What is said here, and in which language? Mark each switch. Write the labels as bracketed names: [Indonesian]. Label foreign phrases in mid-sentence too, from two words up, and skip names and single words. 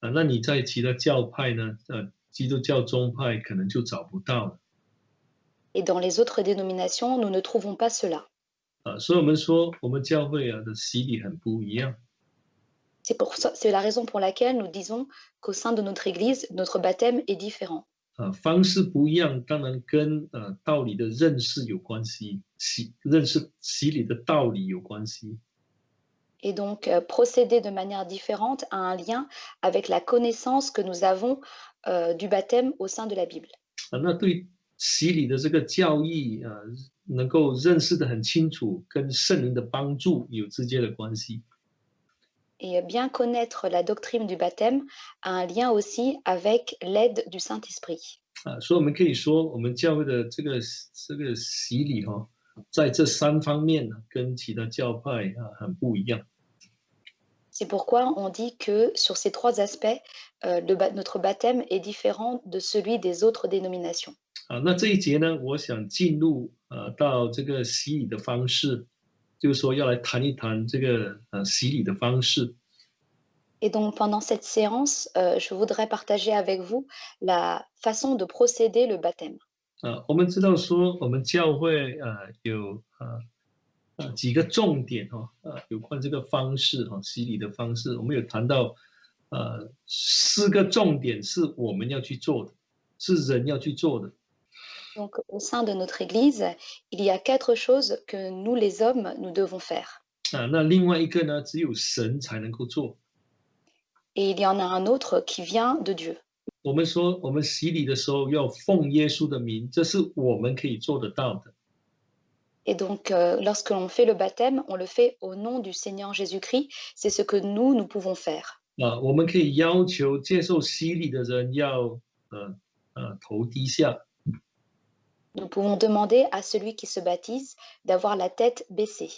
[Chinese] 那你在其他教派呢，基督教宗派可能就找不到了。 [French] Et dans les autres dénominations, nous ne trouvons pas cela. [Chinese] 所以我们说我们教会的洗礼很不一样。 [French] C'est la raison pour laquelle nous disons qu'au sein de notre Église, notre baptême est différent. [Chinese] 方式不一样，当然跟道理的认识有关系，认识洗礼的道理有关系。 [French] Et donc, procéder de manière différente a un lien avec la connaissance que nous avons du baptême au sein de la Bible. [Chinese] 那对洗礼的这个教义能够认识的很清楚，跟圣灵的帮助有直接的关系。 [French] Et bien connaître la doctrine du baptême a un lien aussi avec l'aide du Saint-Esprit. [Chinese] 所以我们可以说，我们教会的这个洗礼在这3方面呢，跟其他教派很不一样。 [French] C'est pourquoi on dit que sur ces 3 aspects, notre baptême est différent de celui des autres dénominations. [Chinese] 那这一节呢，我想进入到这个洗礼的方式，就是说要来谈一谈这个洗礼的方式。 [French] Et donc pendant cette séance, je voudrais partager avec vous la façon de procéder le baptême. [Chinese] 我们知道说我们教会有几个重点有关这个方式洗礼的方式，我们有谈到4个重点是我们要去做的，是人要去做的。 [French] Donc au sein de notre Église, il y a 4 choses que nous les hommes, nous devons faire. [Chinese] 那另外一个呢，只有神才能够做。 [French] Et il y en a un autre qui vient de Dieu. [Chinese] 我们说我们洗礼的时候要奉耶稣的名，这是我们可以做得到的。 [French] Et donc lorsque l'on fait le baptême, on le fait au nom du Seigneur Jésus-Christ. C'est ce que nous pouvons faire. [Chinese] 我们可以要求接受洗礼的人要头低下。 [French] Nous pouvons demander à celui qui se baptise d'avoir la tête baissée.